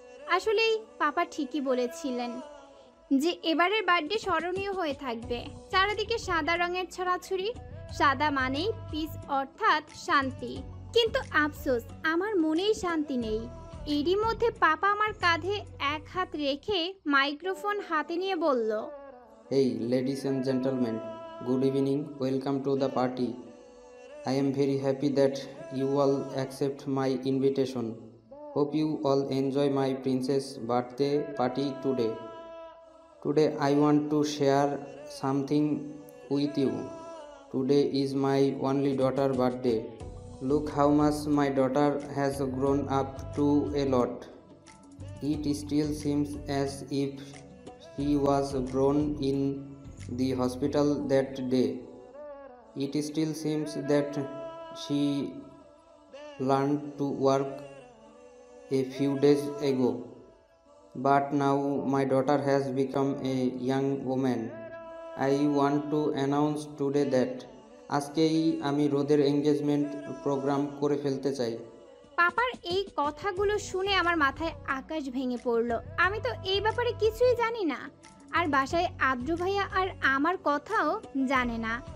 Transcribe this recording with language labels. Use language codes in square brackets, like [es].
[bn] আসলেই পাপা ঠিকই বলেছিলেন যে এবারের বার্থডে স্মরণীয় হয়ে থাকবে। চারিদিকে সাদা রঙের ছড়াছড়ি। সাদা মানেই পিস, অর্থাৎ শান্তি। কিন্তু আফসোস, আমার মনেই শান্তি নেই। এরই মধ্যে পাপা আমার কাঁধে এক হাত রেখে মাইক্রোফোন হাতে নিয়ে বলল, [en] Hey, ladies and gentlemen, good evening. Welcome to the party. I am very happy that you all accept my invitation. Hope you all enjoy my princess birthday party today. Today I want to share something with you. Today is my only daughter's birthday. Look how much my daughter has grown up to a lot. It still seems as if she was born in the hospital that day. It still seems that she learned to work a few days ago. But now my daughter has become a young woman. I want to announce today that [bn] আজকেই আমি রোদের engagement programme করে ফেলতে চাই। পাপার এই কথাগুলো শুনে আমার মাথায় আকাশ ভেঙে পড়ল। আমি তো এই ব্যাপারে কিছুই জানি না। আর বাসায় আদ্র ভাইয়া আর আমার কথাও জানে না।